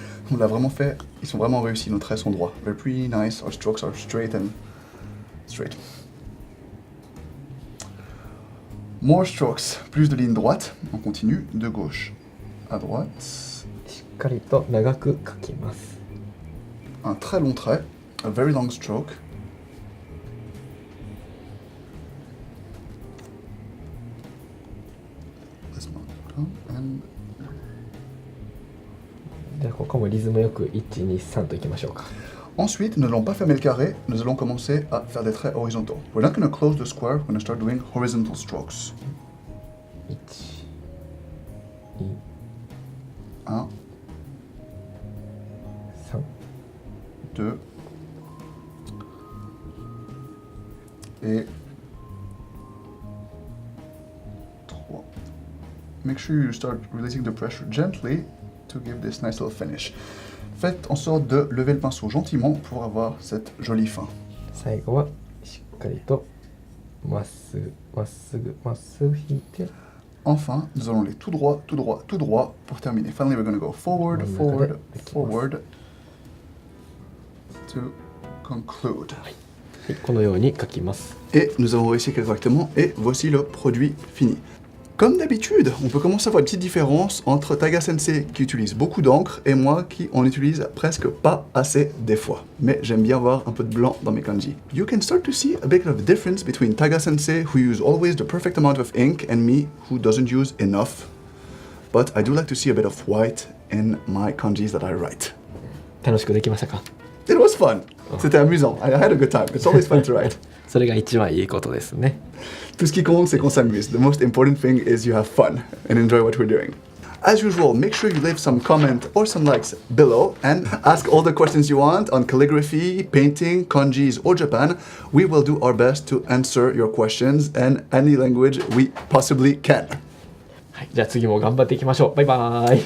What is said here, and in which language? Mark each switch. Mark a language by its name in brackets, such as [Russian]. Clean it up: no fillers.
[French] On l'a vraiment fait, ils sont vraiment réussis, nos traits sont droits. [English] They're pretty nice, our strokes are straight and straight. More strokes, [French] plus de lignes droites, on continue de gauche à droite. [Japanese] しっかりと長く描きます。 [French] Un très long trait, [English] a very long stroke. Let's mark down and [Japanese] じゃあここもリズムよく1、2、3といきましょうか。 [French] Ensuite, nous n'allons pas fermer le carré, nous allons commencer à faire des traits horizontaux. [English] We're not going to close the square, we're going to start doing horizontal strokes. [Japanese] 1、2、 1, 3、 [French] 2, et 3. [English] Make sure you start releasing the pressure gently to give this nice little finish. [French] Faites en sorte de lever le pinceau gentiment pour avoir cette jolie fin. [Japanese] 最後はしっかりとまっすぐまっすぐまっすぐ引いて [French] Enfin, nous allons aller tout droit, tout droit, tout droit pour terminer. [English] Finally, we're going to go forward, forward, forward to conclude. [Japanese] はい、このように描きます。 [French] Et nous avons réussi correctement et voici le produit fini. Comme d'habitude, on peut commencer à voir une petite différence entre Taiga Sensei qui utilise beaucoup d'encre et moi qui en utilise presque pas assez des fois. Mais j'aime bien avoir un peu de blanc dans mes kanji. [English] You can start to see a bit of a difference between Taiga Sensei who use always the perfect amount of ink and me who doesn't use enough. But I do like to see a bit of white in my kanjis that I write. [Japanese] 楽しくできましたか？ [English] It was fun. [French] C'était amusant. [English] I had a good time. It's always fun to write. [Japanese] それが一番いいことですね。 [French] Tout ce qui compte, c'est qu'on s'amuse. [English] The most important thing is you have fun and enjoy what we're doing. As usual, make sure you leave some comment or some likes below and ask all the questions you want on calligraphy, painting, kanjis, or Japan. We will do our best to answer your questions in any language we possibly can. [Japanese] はい、じゃあ次も頑張っていきましょう。バイバーイ。